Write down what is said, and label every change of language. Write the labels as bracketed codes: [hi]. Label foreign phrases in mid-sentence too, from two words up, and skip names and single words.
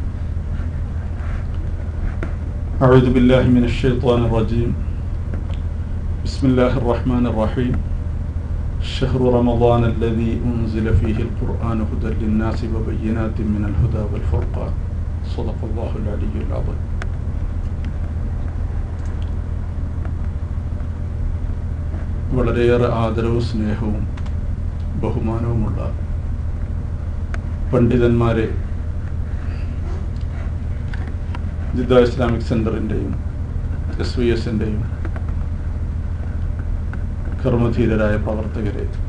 [ar] أعوذ بالله من الشيطان الرجيم. بسم الله الرحمن الرحيم. شهر رمضان الذي أنزل فيه القرآن هدى للناس وبينات من الهدى والفرقان. صدق الله العلي العظيم. [ml] വളരെയേറെ ആദരവും സ്നേഹവും ബഹുമാനവുമുള്ള പണ്ഡിതന്മാരെ ജിദ്ദ ഇസ്ലാമിക് സെൻ്ററിൻ്റെയും SVSൻ്റെയും കർമ്മധീരരായ പ്രവർത്തകരെ,